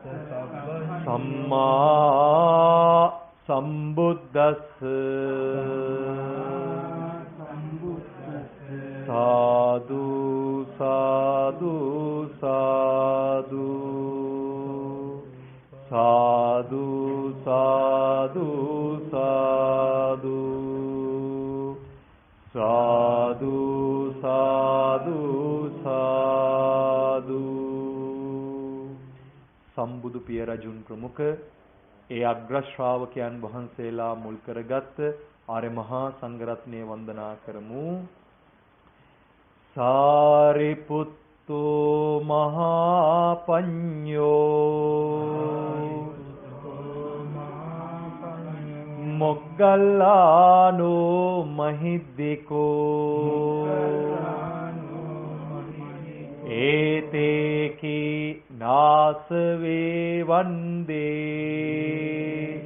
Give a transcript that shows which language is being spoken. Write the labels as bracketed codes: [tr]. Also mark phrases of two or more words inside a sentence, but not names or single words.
[pi] සම්මා සම්බුද්දස්ස සාදු සාදු සාදු සාදු සාදු සාදු සාදු සාදු සාදු. [si] සම්බුදු පිය රජුන් ප්‍රමුඛ ඒ අග්‍ර ශ්‍රාවකයන් වහන්සේලා මුල් කරගත් ආර්ය මහා සංඝරත්නය වන්දනා කරමු. [pi] සාරිපුත්තු මහා පඤ්ඤෝ මොග්ගල්ලානෝ මහිද්దికෝ ඒතේකි නාසවේ වන්දේ